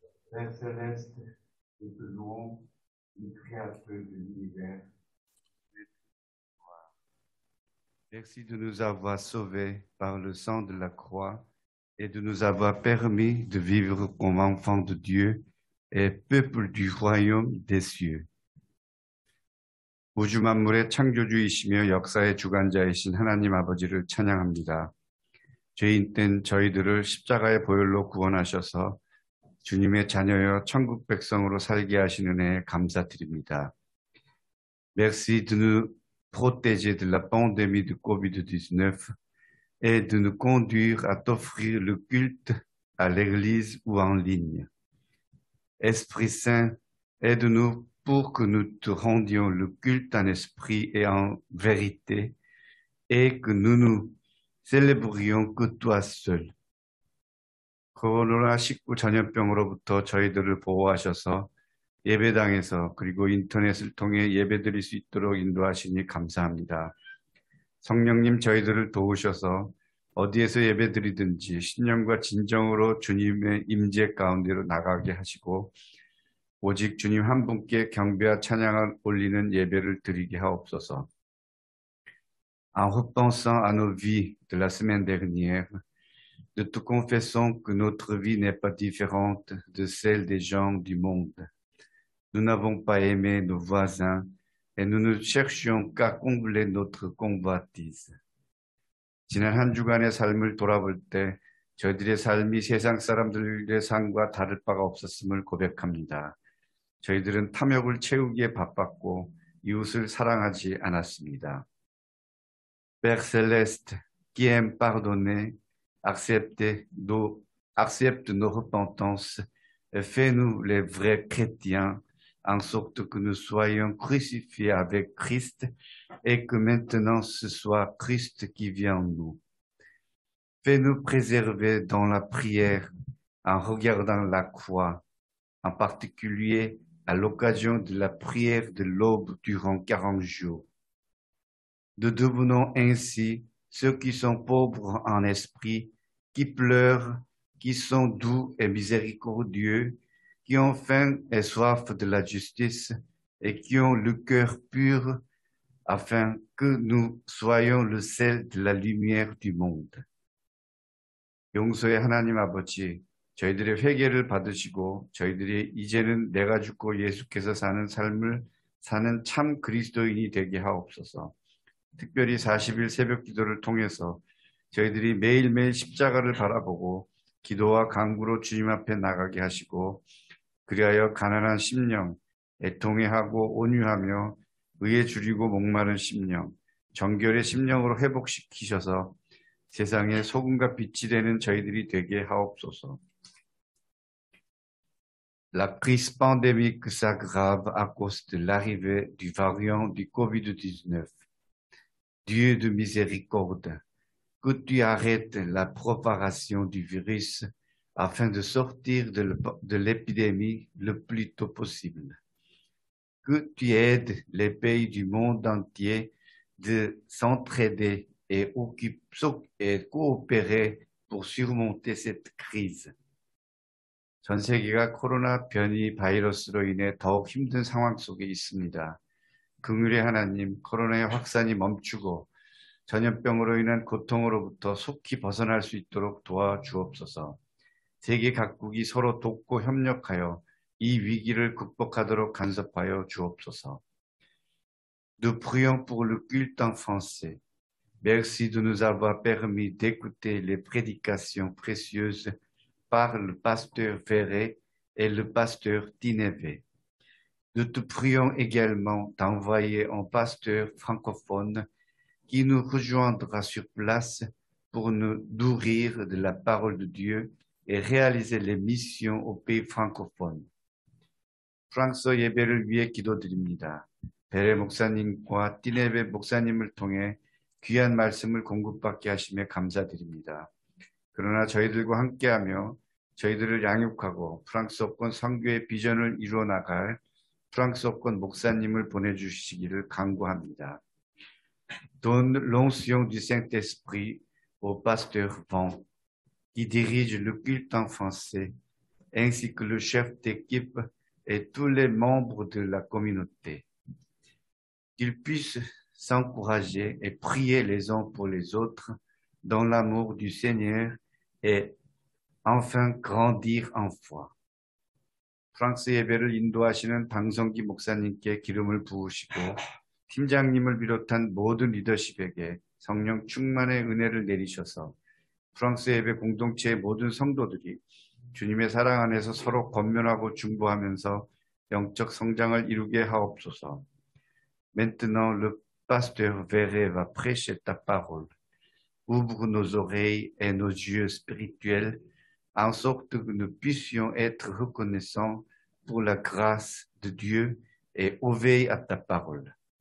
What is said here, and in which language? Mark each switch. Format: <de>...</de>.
<fr>Père céleste, nous te louons, le créateur de l'univers. Merci de nous avoir sauvés par le sang de la croix et de nous avoir permis de vivre comme enfants de Dieu et peuple du royaume des cieux.</fr> <ko>우주 만물의 창조주이시며 역사의 주관자이신 하나님 아버지를 찬양합니다. 죄인된 저희들을 십자가의 보혈로 구원하셔서 주님의 자녀여 천국 백성으로 살게 하신 은혜에 감사드립니다.</ko> <fr>Merci de nous protéger de la pandémie de COVID-19 et de nous conduire à t'offrir le culte à l'église ou en ligne. Esprit Saint, aide-nous pour que nous te rendions le culte en esprit et en vérité et que nous nous célébrions que toi seul.</fr> <ko>코로나19 전염병으로부터 저희들을 보호하셔서 예배당에서 그리고 인터넷을 통해 예배드릴 수 있도록 인도하시니 감사합니다. 성령님 저희들을 도우셔서 어디에서 예배드리든지 신념과 진정으로 주님의 임재 가운데로 나가게 하시고 오직 주님 한 분께 경배와 찬양을 올리는 예배를 드리게 하옵소서.</ko> <fr>En repensant à nos vies de la semaine dernière, nous te confessons que notre vie n'est pas différente de celle des gens du monde. Nous n'avons pas aimé nos voisins et nous ne cherchions qu'à combler notre convoitise.</fr> <ko>지난 한 주간의 삶을 돌아볼 때 저희들의 삶이 세상 사람들의 삶과 다를 바가 없었음을 고백합니다. 저희들은 탐욕을 채우기에 바빴고 이웃을 사랑하지 않았습니다.</ko> <fr>Père Céleste, qui aime pardonner, accepte nos repentances et fais-nous les vrais chrétiens en sorte que nous soyons crucifiés avec Christ et que maintenant ce soit Christ qui vient en nous. Fais-nous préserver dans la prière en regardant la croix, en particulier à l'occasion de la prière de l'aube durant 40 jours. Nous devenons ainsi ceux qui sont pauvres en esprit, qui pleurent, qui sont doux et miséricordieux, qui ont faim et soif de la justice et qui ont le cœur pur, afin que nous soyons le sel de la lumière du monde.</fr> <ko>용서의 하나님 아버지, 저희들의 회개를 받으시고 저희들이 이제는 내가 죽고 예수께서 사는 삶을 사는 참 그리스도인이 되게 하옵소서. 특별히 40일 새벽 기도를 통해서 저희들이 매일매일 십자가를 바라보고 기도와 간구로 주님 앞에 나가게 하시고 그리하여 가난한 심령, 애통해하고 온유하며 의에 줄이고 목마른 심령, 정결의 심령으로 회복시키셔서 세상에 소금과 빛이 되는 저희들이 되게 하옵소서.</ko> <fr>La crise pandémique s'aggrave à cause de l'arrivée du variant du Covid-19. Dieu de miséricorde, que tu arrêtes la propagation du virus afin de sortir de l'épidémie le plus tôt possible. Que tu aides les pays du monde entier de s'entraider et coopérer pour surmonter cette crise.</fr> <ko>전 세계가 코로나 변이 바이러스로 인해 더욱 힘든 상황 속에 있습니다. 긍휼의 하나님, 코로나의 확산이 멈추고 전염병으로 인한 고통으로부터 속히 벗어날 수 있도록 도와주옵소서. 세계 각국이 서로 돕고 협력하여 이 위기를 극복하도록 간섭하여 주옵소서.</ko> <fr>Nous prions pour le culte en français. Merci de nous avoir permis d'écouter les prédications précieuses par le pasteur Ferré et le pasteur Tinevé. Nous te prions également d'envoyer un pasteur francophone qui nous rejoindra sur place pour nous nourrir de la parole de Dieu et réaliser les missions au pays francophone.</fr> <ko>프랑스 예배를 위해 기도드립니다. 베레 목사님과 띠네베 목사님을 통해 귀한 말씀을 공급받게 하심에 감사드립니다. 그러나 저희들과 함께하며 저희들을 양육하고 프랑스어권 선교의 비전을 이루어 나갈 프랑스어권 목사님을 보내주시기를 간구합니다.</ko> <fr>Donne l'onction du Saint-Esprit au pasteur Van, qui dirige le culte en français, ainsi que le chef d'équipe et tous les membres de la communauté. Qu'ils puissent s'encourager et prier les uns pour les autres dans l'amour du Seigneur et enfin grandir en foi.</fr> <ko>프랑스 예배를 인도하시는 방성기 목사님께 기름을 부으시고 팀장님을 비롯한 모든 리더십에게 성령 충만의 은혜를 내리셔서 프랑스 예배 공동체의 모든 성도들이 주님의 사랑 안에서 서로 권면하고 중보하면서 영적 성장을 이루게 하옵소서.</ko> <fr>Maintenant, le pasteur Verret va prêcher ta parole. Ouvre nos oreilles et nos yeux spirituels en sorte que nous puissions être reconnaissants pour la grâce de Dieu et obéir à ta parole.</fr>